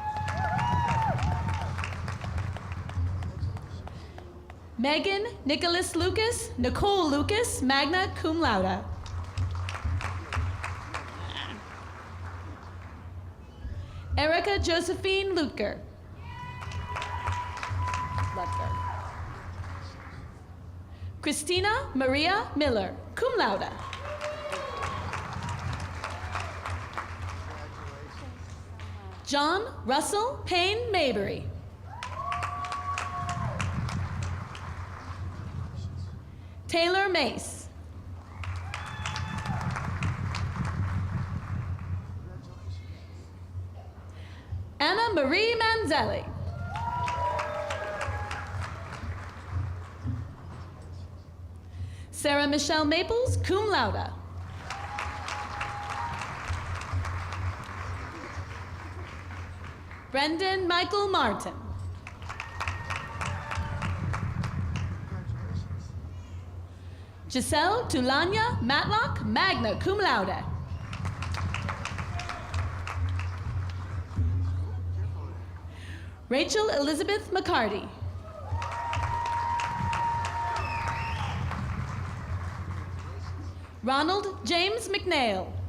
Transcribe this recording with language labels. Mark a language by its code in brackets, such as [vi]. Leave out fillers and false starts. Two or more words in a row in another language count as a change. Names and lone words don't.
[en] Megan Nicholas Lucas, Nicole Lucas, [la] magna cum laude. [en] Erica Josephine Lutger. Christina Maria Miller, [la] cum laude. [en] John Russell Payne Mabry. Taylor Mace. Anna Marie Manzelli. Sarah Michelle Maples, [la] cum laude. [en] Brendan Michael Martin. Giselle Tulanya Matlock, [la] magna cum laude. [en] Rachel Elizabeth McCarty. Ronald James McNeil.